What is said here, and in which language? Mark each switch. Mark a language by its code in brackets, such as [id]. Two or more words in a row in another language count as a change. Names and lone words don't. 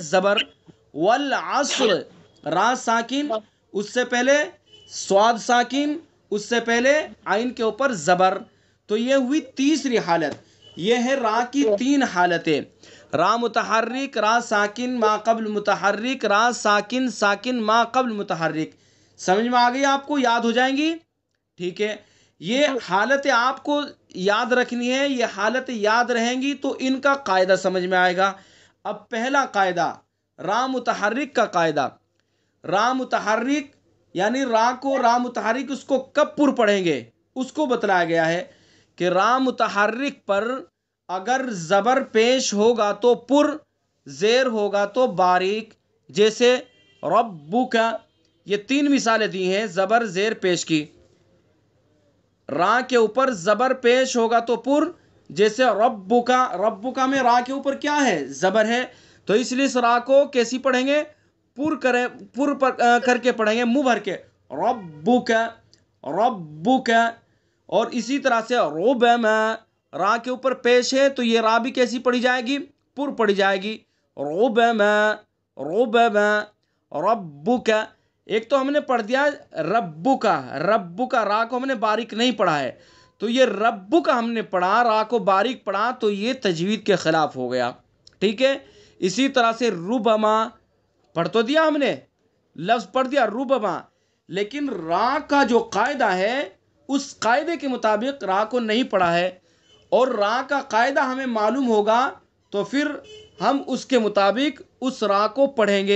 [ur] زبر۔ والعصر، را ساکن، اس سے پہلے صاد ساکن، اس سے پہلے عین کے اوپر زبر۔ تو یہ ہوئی تیسری حالت۔ یہ ہے را کی 3 حالتیں، را متحرک، را ساکن ما قبل متحرک، را ساکن ساکن ما قبل متحرک۔ سمجھ میں آ گئی آپ کو؟ یاد ہو جائیں گی؟ ٹھیک ہے، یہ حالتیں آپ کو یاد رکھنی ہے، یہ حالتیں یاد رہیں گی تو ان کا قاعدہ سمجھ میں آئے گا۔ اب پہلا قاعدہ را متحرک کا قاعدہ، را متحرک یعنی را کو، را متحرک اس کو کب پر پڑھیں گے اس کو بتلایا گیا ہے کہ را متحرک پر اگر زبر پیش ہوگا تو پر، زیر ہوگا تو باریک، جیسے ربک، یہ 3 مثالیں دی ہیں زبر زیر پیش کی۔ را کے اوپر زبر پیش ہوگا تو پر، جیسے ربک، ربک میں را کے اوپر کیا ہے؟ زبر ہے، تو اس لیے اس را کو کیسی پڑھیں گے؟ پر کر کے پڑھیں گے، منہ بھر کے، ربک ربک۔ اور اسی طرح سے ربما، را کے اوپر پیش ہے تو یہ را بھی کیسی پڑھی جائے گی؟ پر پڑھی جائے گی، ربما ربما۔ ربک، ایک تو ہم نے پڑھ دیا ربک، ربک، را کو ہم نے باریک نہیں پڑھا ہے، تو یہ ربک ہم نے پڑھا، را کو باریک پڑھا تو یہ تجوید کے خلاف ہو گیا، ٹھیک ہے۔ اسی طرح سے ربما پڑھ تو دیا ہم نے، لفظ پڑھ دیا ربما، لیکن را کا جو قاعدہ ہے اس قاعدے کے مطابق را کو نہیں پڑھا ہے، اور را کا قاعدہ ہمیں معلوم ہوگا تو پھر ہم اس کے مطابق اس را کو پڑھیں گے۔